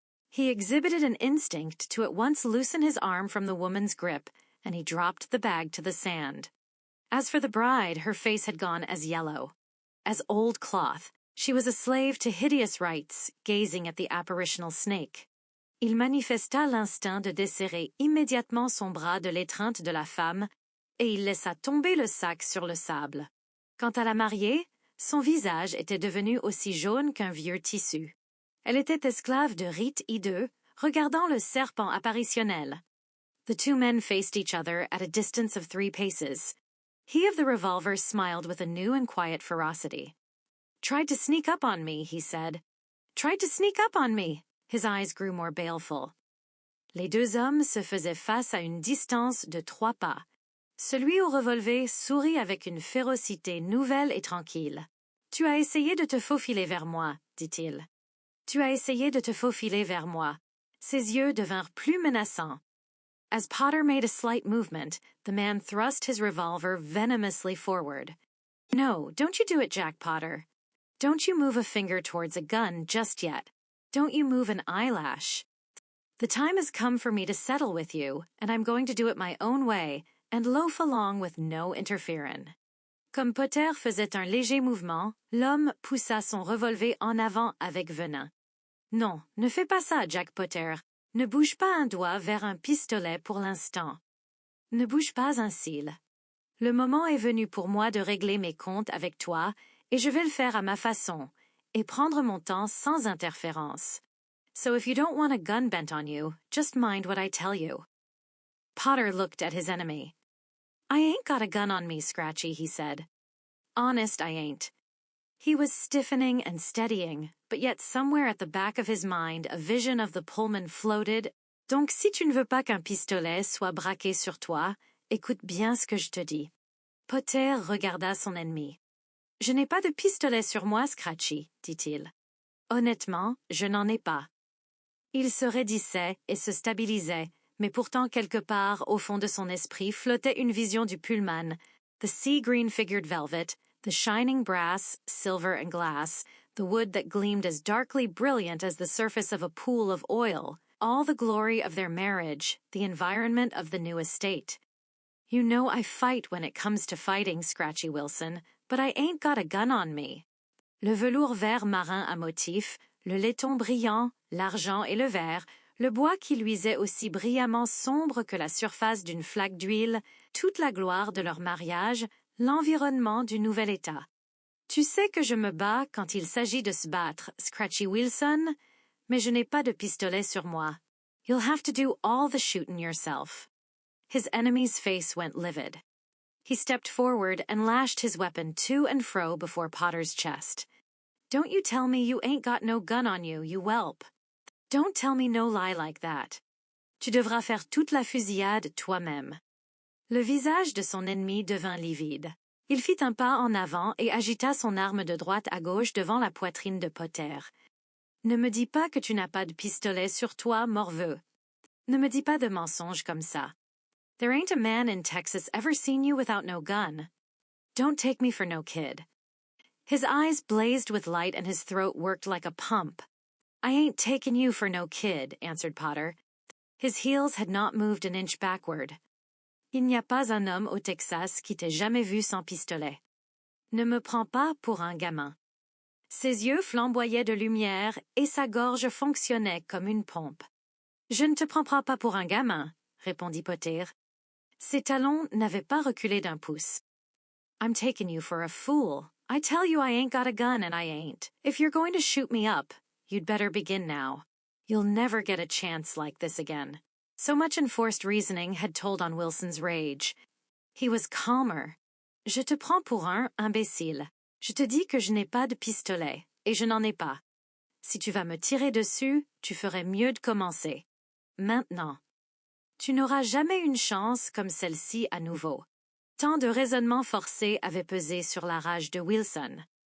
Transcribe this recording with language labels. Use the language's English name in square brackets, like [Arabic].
[English] He exhibited an instinct to at once loosen his arm from the woman's grip, and he dropped the bag to the sand. As for the bride, her face had gone as yellow as old cloth. She was a slave to hideous rites, gazing at the apparitional snake. [French] Il manifesta l'instinct de desserrer immédiatement son bras de l'étreinte de la femme, et il laissa tomber le sac sur le sable. Quant à la mariée, son visage était devenu aussi jaune qu'un vieux tissu. Elle était esclave de rites hideux, regardant le serpent apparitionnel. [English] The two men faced each other at a distance of 3 paces. He of the revolver smiled with a new and quiet ferocity. "Tried to sneak up on me," he said. "Tried to sneak up on me." His eyes grew more baleful. [French] Les deux hommes se faisaient face à une distance de 3 pas. Celui au revolver sourit avec une férocité nouvelle et tranquille. "Tu as essayé de te faufiler vers moi," dit-il. "Tu as essayé de te faufiler vers moi." Ses yeux devinrent plus menaçants. [English] As Potter made a slight movement, the man thrust his revolver venomously forward. "No, don't you do it, Jack Potter. Don't you move a finger towards a gun just yet. Don't you move an eyelash. The time has come for me to settle with you, and I'm going to do it my own way, and loaf along with no interfering." [French] Comme Potter faisait un léger mouvement, l'homme poussa son revolver en avant avec venin. "Non, ne fais pas ça, Jack Potter. Ne bouge pas un doigt vers un pistolet pour l'instant. Ne bouge pas un cil. Le moment est venu pour moi de régler mes comptes avec toi, et je vais le faire à ma façon, et prendre mon temps sans interférence. [English] So if you don't want a gun bent on you, just mind what I tell you." Potter looked at his enemy. "I ain't got a gun on me, Scratchy," he said. "Honest, I ain't." He was stiffening and steadying, but yet somewhere at the back of his mind a vision of the Pullman floated. [French] "Donc si tu ne veux pas qu'un pistolet soit braqué sur toi, écoute bien ce que je te dis." Potter regarda son ennemi. "Je n'ai pas de pistolet sur moi, Scratchy," dit-il. "Honnêtement, je n'en ai pas." Il se raidissait et se stabilisait, mais pourtant quelque part au fond de son esprit flottait une vision du Pullman, [English] the sea-green figured velvet, the shining brass, silver and glass, the wood that gleamed as darkly brilliant as the surface of a pool of oil, all the glory of their marriage, the environment of the new estate. "You know I fight when it comes to fighting, Scratchy Wilson, but I ain't got a gun on me." [French] Le velours vert marin à motifs, le laiton brillant, l'argent et le verre, le bois qui luisait aussi brillamment sombre que la surface d'une flaque d'huile, toute la gloire de leur mariage, l'environnement du nouvel état. "Tu sais que je me bats quand il s'agit de se battre, Scratchy Wilson, mais je n'ai pas de pistolet sur moi. [English] You'll have to do all the shooting yourself." His enemy's face went livid. He stepped forward and lashed his weapon to and fro before Potter's chest. "Don't you tell me you ain't got no gun on you, you whelp. Don't tell me no lie like that. [French] Tu devras faire toute la fusillade toi-même." Le visage de son ennemi devint livide. Il fit un pas en avant et agita son arme de droite à gauche devant la poitrine de Potter. "Ne me dis pas que tu n'as pas de pistolet sur toi, morveux. Ne me dis pas de mensonges comme ça. [English] There ain't a man in Texas ever seen you without no gun. Don't take me for no kid." His eyes blazed with light and his throat worked like a pump. "I ain't taking you for no kid," answered Potter. His heels had not moved an inch backward. [French] "Il n'y a pas un homme au Texas qui t'ait jamais vu sans pistolet. Ne me prends pas pour un gamin." Ses yeux flamboyaient de lumière et sa gorge fonctionnait comme une pompe. "Je ne te prends pas pour un gamin," répondit Potter. Ses talons n'avaient pas reculé d'un pouce. [English] "I'm taking you for a fool. I tell you I ain't got a gun and I ain't. If you're going to shoot me up, you'd better begin now. You'll never get a chance like this again." So much enforced reasoning had told on Wilson's rage. He was calmer. [French] "Je te prends pour un imbécile. Je te dis que je n'ai pas de pistolet, et je n'en ai pas. Si tu vas me tirer dessus, tu ferais mieux de commencer. Maintenant. Tu n'auras jamais une chance comme celle-ci à nouveau." Tant de raisonnements forcés avaient pesé sur la rage de Wilson.